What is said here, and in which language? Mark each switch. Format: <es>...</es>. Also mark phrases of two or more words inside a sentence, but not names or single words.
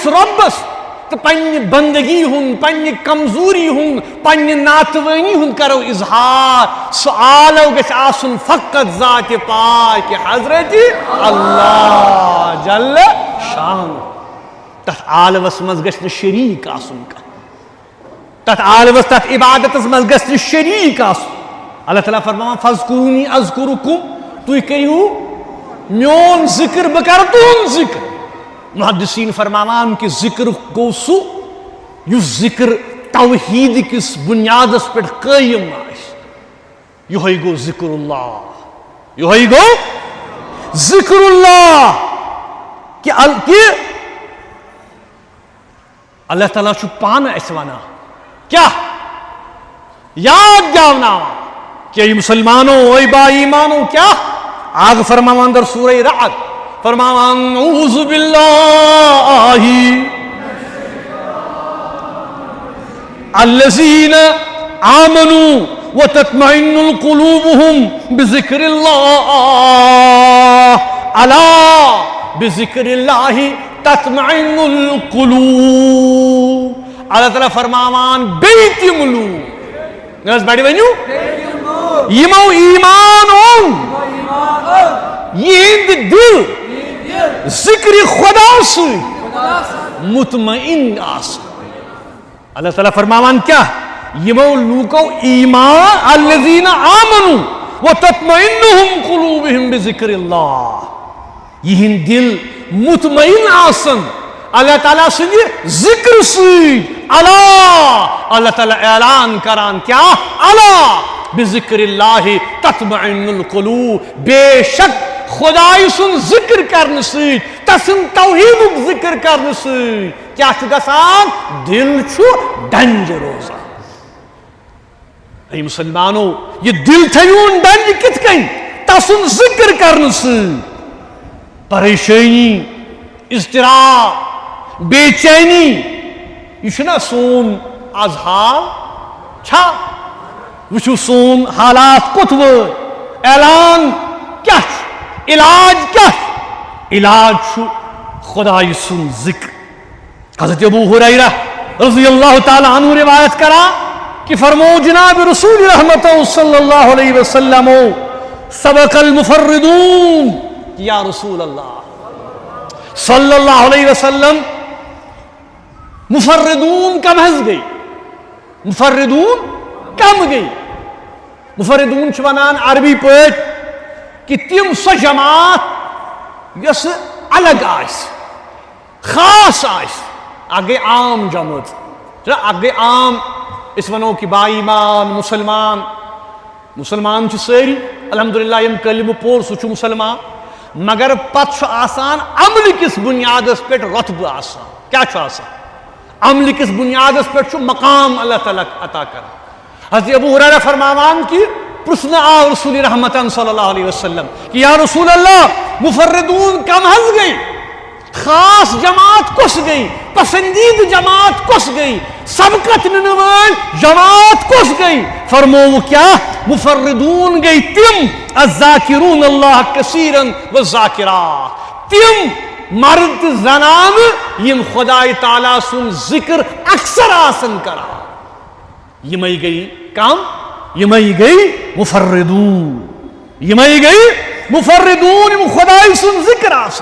<ks>رۄبس تہٕ پننہِ بندگی ہُنٛد، پننہِ کمزوری ہُنٛد، پننہِ ناتوٲنی ہُنٛد کرو اظہار، سُہ آلو گژھِ آسُن فقط ذاتِ پاک حضرت اللہ جل شان، تتھ آلوس مز گژھِ نہٕ شریٖک آسُن کانٛہہ، تتھ آلوس تتھ عبادتس مز گژھِ نہٕ شریٖک آسُن۔ اللہ تعالیٰ فرماوان</ks> <ar>فاذکرونی اذکرکم،</ar> <ks>تُہۍ کٔرِو میون ذکر بہ کرٕ تُہند ذکر۔ محدثین فرماوان کہ ذکر گو سُہ یُس ذکر توحید کس بنیادس پہ قائم آسہِ، یہوے گو ذکر اللہ، یہوے گو ذکر اللہ، کہ اللہ تعالیٰ چھُ پانہٕ اَسہِ ونان کیا؟ یاد دیاوناوان کہ اے مسلمانو، اے با ایمانو، کیا آگ فرماوان در سورہ رعد، فرماوان</ks> <ar>اعوذ باللہ الذین آمنوا وتطمئن قلوبهم بذکر اللہ، الا بذکر اللہ تطمئن القلوب۔</ar> <ks>اللہ تعالیٰ فرماوان بیٚیہِ تِم لوٗکھ، نہ حظ بڑِ ؤنِو، یِمو ایمان اوٚن، یِہنٛدۍ دِل ذکر خدا سۭتۍ مطمئن آسن۔ اللہ تعالیٰ فرماوان کیا؟ یمو لوکو ایمان،</ks> <ar>الذین آمنوا وتطمئنهم قلوبهم بذکر اللہ،</ar> <ks>یہند دل مطمئن آسن اللہ تعالیٰ سٕنٛدِ ذکر سۭتۍ۔ اللہ تعالیٰ اعلان کران کیا؟</ks> <ar>الا بذکر اللہ تطمئن القلوب،</ar> <ks>بے شک خدائی سن ذکر کرنے سۭتۍ، تسن توحیدُک ذکر کرنے سۭتۍ کیا چھُ گژھان؟ دل چھُ ڈنجہِ روزان۔ اے مسلمانو، یہ دل تھٲیوُن ڈنجہِ کِتھ کٔنۍ؟ تسن ذکر کرنے سۭتۍ۔ پریشانی، اضطراب، بے چینی، یہ چھُنہ سون آز حال چھا؟ وٕچھِو سون حالات کوٚت وٲتۍ۔ اعلان کیا چھُ؟ علاج کیا؟ علاج چھُ خدائی سن ذکر۔ حضرت ابو ہریرہ</ks> <ar>رضی اللہ تعالیٰ عنہ</ar> <ks>روایت کرا کہ فرمو جناب رسول رحمت</ks> <ar>صلی اللہ علیہ وسلم سبق المفردون، یا رسول اللہ صلی اللہ علیہ وسلم</ar> <ks>مفردون کب حض گئی؟ مفردون کم گئی. مفردون چھ ونان عربی پٲٹھۍ کہ تم سۄ جماعت یۄس الگ آسہِ خاص آسہِ. اکھ گٔے عام جماعت, اکھ گٔے عام أسۍ ونو کہ با ایمان مسلمان. مسلمان چھ سٲری الحمدللہ یم کلمہ پوٚر سُہ چھُ مسلمان, مگر پتہٕ چھُ آسان عملہِ کِس بُنیادس پٮ۪ٹھ رۄتبہٕ آسان. کیٛاہ چھُ آسان؟ عملہِ کِس بُنیادس پٮ۪ٹھ چھُ مقام اللہ تعالیٰ عطا کران. حضرت ابو ہریرہ فرماوان کہ پرژھنہٕ آو رسول رحمتن</ks> <ar>صلی اللہ علیہ وسلم</ar> <ks>کہ</ks> <ar>یا رسول اللہ</ar> <ks>مفردون کم حظ گئی, خاص جماعت کس گئی, پسندید جماعت کس گئی, سبقت ننہٕ وٲلۍ جماعت کس گئی؟ فرموو کیا مفردون گئی تم</ks> <ar>الذاکرون اللہ کثیرا والذاکرات,</ar> <ks>تم مرد تہٕ زنانہٕ یم خدائے تعالیٰ سُنٛد ذکر اکثر آسن کران. یمے گئی کم, یمے گئی مفردون, یمے گئی مفردون یم خدائے سُنٛد ذکر آسن.</ks>